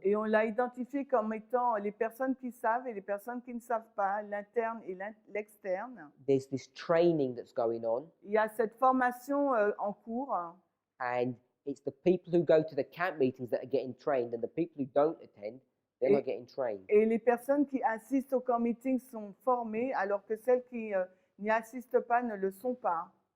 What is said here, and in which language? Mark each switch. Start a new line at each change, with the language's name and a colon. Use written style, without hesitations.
French: Et on l'a identifié comme étant les personnes qui savent et les personnes qui ne savent pas, l'interne et l'externe.
English: There's this training that's going on,
French: Il y a cette formation en cours.
English: and it's the people who go to the camp meetings that are getting trained, and the people who don't attend, they're not getting trained.
French: Et les personnes qui assistent au camp meeting sont formées, alors que celles qui n'y assistent pas ne le sont pas.